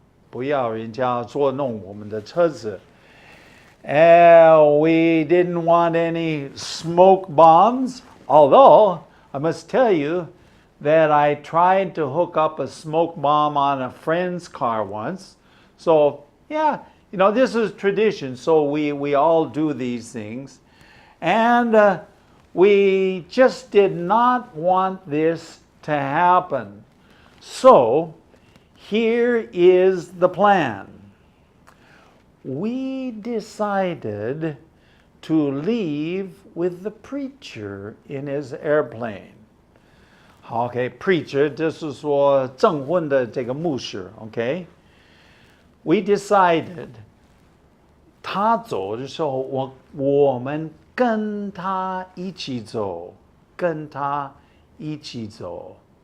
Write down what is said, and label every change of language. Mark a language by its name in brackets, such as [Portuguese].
[Chinese] 不要人家捉弄我们的车子。 [English] And we didn't want any smoke bombs, although I must tell you that I tried to hook up a smoke bomb on a friend's car once. So, yeah, this is tradition, so we all do these things. And we just did not want this to happen. So, here is the plan. We decided to leave with the preacher in his airplane. [Chinese] 好 ，OK， preacher 就是说证婚的这个牧师 ，OK。 [English] We decided， [Chinese] 他走的时候，我们跟他一起走，跟他一起走。